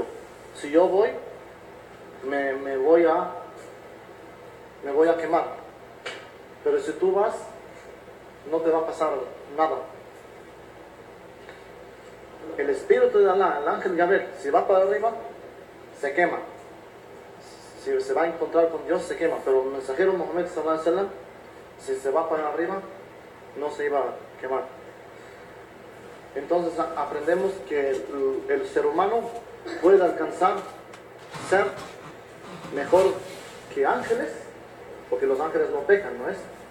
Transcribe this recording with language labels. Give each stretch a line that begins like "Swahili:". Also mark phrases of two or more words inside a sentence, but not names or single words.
Spanish: Si yo voy, me voy a quemar. Pero si tú vas, no te va a pasar nada. El espíritu de Allah, el ángel Gabriel, si va para arriba, se quema. Si se va a encontrar con Dios, se quema. Pero el mensajero Muhammad
Arabic: صلى الله عليه وسلم,
Spanish: si se va para arriba, no se iba a quemar. Entonces aprendemos que el ser humano puede alcanzar ser mejor que ángeles, porque los ángeles no pecan, ¿no es?